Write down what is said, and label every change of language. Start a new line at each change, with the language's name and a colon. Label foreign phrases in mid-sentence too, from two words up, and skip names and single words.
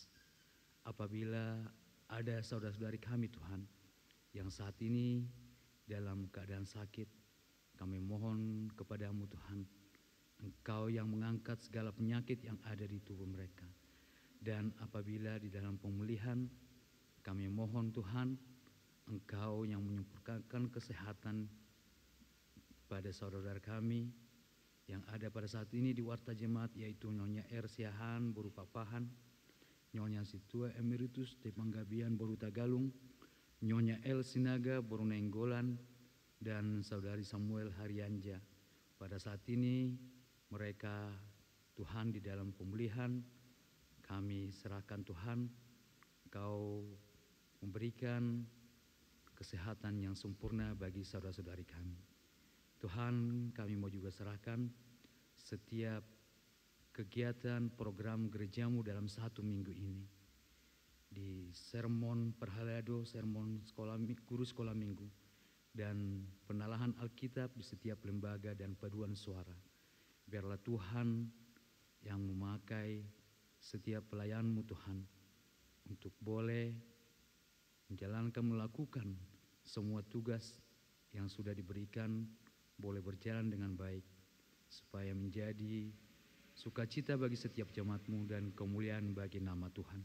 Indonesian: Apabila ada saudara-saudari kami Tuhan yang saat ini dalam keadaan sakit, kami mohon kepada-Mu Tuhan, Engkau yang mengangkat segala penyakit yang ada di tubuh mereka. Dan apabila di dalam pemulihan, kami mohon Tuhan, Engkau yang menyempurnakan kesehatan pada saudara kami yang ada pada saat ini di Warta Jemaat, yaitu Nyonya R. Siahan Boru Papahan, Nyonya Situa Emeritus de Panggabian Boru Tagalung, Nyonya L. Sinaga Boru Nenggolan, dan Saudari Samuel Haryanja. Pada saat ini mereka Tuhan di dalam pemulihan, kami serahkan Tuhan, Engkau memberikan kesehatan yang sempurna bagi saudara-saudari kami. Tuhan, kami mau juga serahkan setiap kegiatan program gerejamu dalam 1 minggu ini. Di sermon perhalado, sermon guru sekolah minggu, dan penalahan Alkitab di setiap lembaga dan paduan suara. Biarlah Tuhan yang memakai setiap pelayanmu Tuhan untuk boleh menjalankan, melakukan semua tugas yang sudah diberikan boleh berjalan dengan baik, supaya menjadi sukacita bagi setiap jemaatmu dan kemuliaan bagi nama Tuhan.